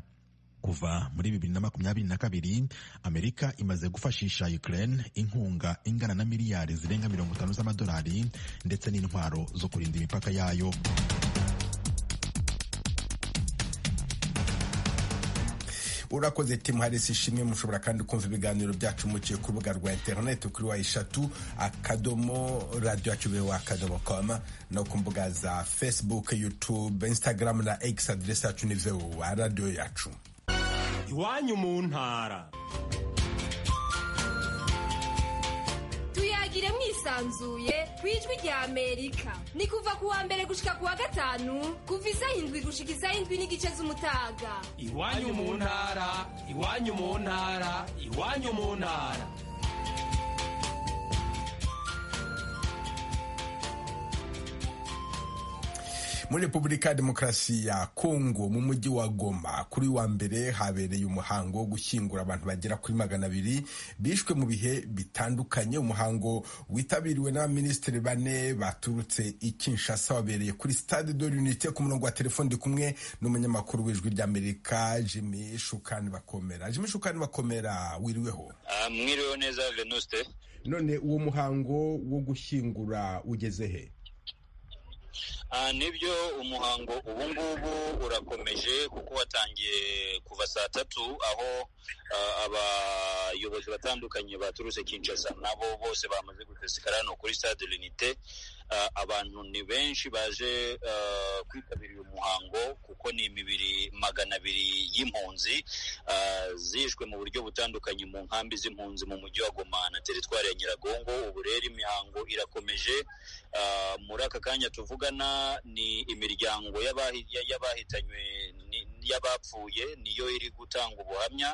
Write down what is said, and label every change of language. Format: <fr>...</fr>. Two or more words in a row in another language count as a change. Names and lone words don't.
<rw>Kuva muri 2022 Amerika imaze gufashisha Ukraine inkunga ingana na miliyari zirenga 50 z'amadolari ndetse n'intwaro zo kurinda imipaka yayo. Urakoze Tim Harris ishimwe. Mushobora kandi kumva ibiganiro byacu muciye ku rubuga rwa internet kuri wa3.radio.com no ku mbuga za Facebook, YouTube, Instagram na X. Adresse yacu ni radio yacu.</rw> <rn>Iwanyu mu ntara. Tuyagire mwisanzuye kwijwi rya Amerika. Ni kuva ku wa mbere gushika ku wa gatanu kuva 7 gushika 7 n'igice z'umutaga. Iwanyu mu ntara, iwanyu mu ntara, iwanyu mu ntara.</rn> <rw>Muri Repubulika ya Demokarasi ya Kongo mu mujyi wa Goma kuri wa mbere habereye umuhango wo gushyingura abantu bagera kuri 200 bishwe mu bihe bitandukanye. Umuhango witabiriwe n'abaminisitiri 4 baturutse i Kinshasa wabereye kuri Stade de l'Unité. Ku murongo wa telefone kumwe n'umunyamakuru w'Ijwi ry'Amerika Jimmy Shukani Bakomera. Jimmy Shukani Bakomera, wiriweho? Mwiriweho neza Venuste. None uwo muhango wo gushyingura ugeze he? Nibyo umuhango ubungubu urakomeje kuko watangiye kuva saa 3 aho abayobozi batandukanye baturutse Kinshasa nabo bose bamaze gutesekara no kuri Stade de l'Unité. Abantu ni benshi baje kwitabira uyu muhango kuko ni imibiri 200 y'impunzi zishwe mu buryo butandukanye mu nkambi z'impunzi mu mujyi wa Goma na teritwari ya Nyiragongo. Ubu rero imihango irakomeje. Muri aka kanya tuvugana ni imiryango y'abahitanywe y'abapfuye niyo iri gutanga ubuhamya.</rw>